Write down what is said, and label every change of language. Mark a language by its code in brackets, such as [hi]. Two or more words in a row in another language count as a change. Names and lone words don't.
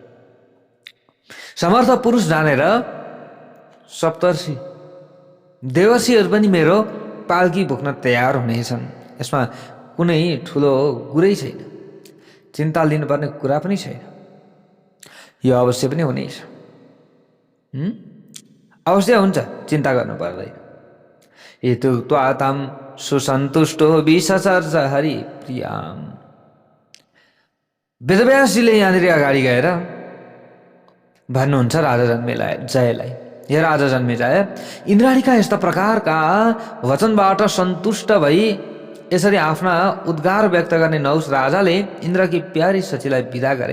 [ne] समर्थ पुरुष जानेर सप्तर्षि देवर्षिहरू पनि मेरो पाल्की बोक्न तयार हुनेछन्। यसमा कुनै ठुलो कुरै छैन, चिन्ता लिनुपर्ने कुरा पनि छैन। यो अवश्य पनि हुनेछ, अवश्य हुन्छ, चिन्ता गर्नु पर्दैन। [sa] इत्युक्त्वा तं सुसन्तुष्टो विससर्ज हरिप्रियाम्। [ne] वेदव्यासजीले यहाँनिर अगाडि गएर भन्नुहुन्छ राजा जन्मेजयलाई, हे राजा जन्मेजय, इन्द्राणीका यस्ता प्रकारका वचनबाट सन्तुष्ट भई यसरी आफ्ना उद्गार व्यक्त गर्ने नहुस राजाले इन्द्रकी प्यारी सचीलाई विदा गरे।